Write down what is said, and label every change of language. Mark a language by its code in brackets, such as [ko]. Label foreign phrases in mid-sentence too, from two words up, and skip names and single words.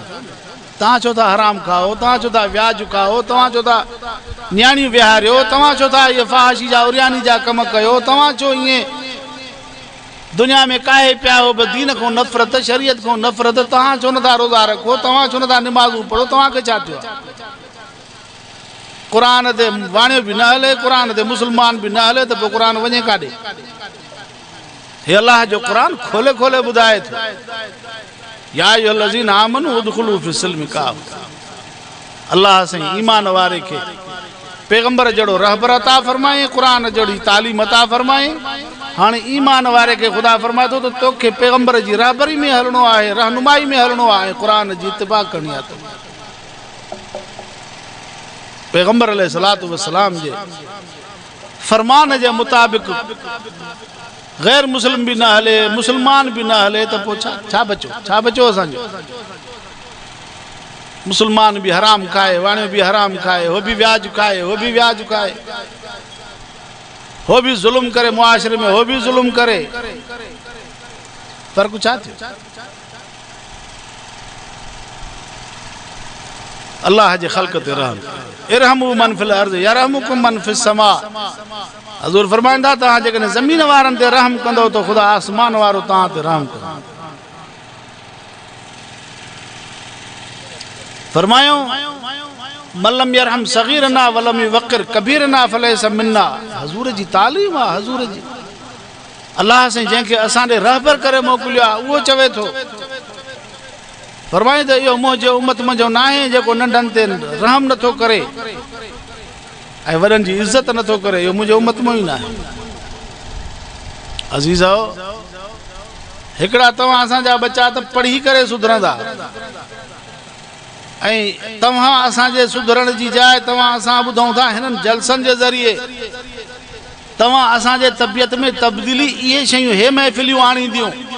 [sd] तव्हां छो था हराम खाओ, तव्हां छो था व्याज खाओ, तव्हां छो था न्याणियूं विहारियो, तव्हां छो था इहे फ़हाशी जा उरियानी जा कम कयो, तव्हां छो ईअं दुनिया में काहे पिया हो, बि दीन खां नफ़रत, शरीयत खां नफ़रत, तव्हां छो नथा रोज़ा रखो, तव्हां छो नथा निमाज़ूं पढ़ो, तव्हांखे छा थियो आहे? क़ुरान ते वाणियो बि न हले, क़ुरान ते मुस्लमान बि न हले, त पोइ क़ुरान वञे काॾे? हे अल्लाह जो क़ुरान खोले खोले ॿुधाए थो, [ar] يا أيها الذين آمنوا ادخلوا في السلم كافة. [sd] अल्लाह साईं ईमान वारे खे पैगंबर जहिड़ो रहबर अता फरमाए, क़ुरान जहिड़ी तालीम अता फरमाए। हाणे ईमान वारे खे ख़ुदा फरमाए थो त तोखे पैगंबर जी रहबरी में हलणो आहे, रहनुमाई में हलणो आहे, क़ुरान जी इत्तिबा करणी आहे। पैगंबर [ar] عليه الصلاة والسلام [sd] जे फरमान जे मुताबिक़ गैर मुस्लिम भी ना हले, मुसलमान भी ना हले, तो छा बचो असांजो? मुसलमान भी हराम खाए, वाणे भी हराम खाए, हो भी व्याज खाए, हो भी व्याज खाए, हो भी जुल्म करे मुआशरे में, हो भी जुल्म करे, फर्क छा थियो? अल्लाह जे खल्क ते रहम, [ar] ارحموا من في الأرض يرحمكم من في السماء. [sd] हज़ूर फरमाईंदा तव्हां जेकॾहिं ज़मीन वारनि ते रहम कंदो तो ख़ुदा आसमान वारो तव्हां ते रहम कंदो। [ar] फरमायो من لم يرحم صغيرنا ولم يوقر كبيرنا فليس منا. [sd] हज़ूर जी तालीम आहे, हज़ूर जी। अल्लाह से जंहिंखे असां ॾे रहबर करे मोकिलियो आहे उहो चवे थो, फरमाए त इहो मुंहिंजो उम्मत मुंहिंजो न आहे जेको नंढनि ते रहम नथो करे। ऐं वॾनि जी इज़त नथो करे, इहो मुंहिंजो उम्मत मों ई न आहे। अज़ीज़ो, हिकिड़ा तव्हां असांजा बच्चा त पढ़ी करे सुधरंदा, ऐं तव्हां असांजे सुधरण जी जाइ तव्हां असां ॿुधूं था हिननि जलसनि जे ज़रिए तव्हां असांजे तबियत में तब्दीली इहे शयूं हे महफ़िलियूं आणींदियूं,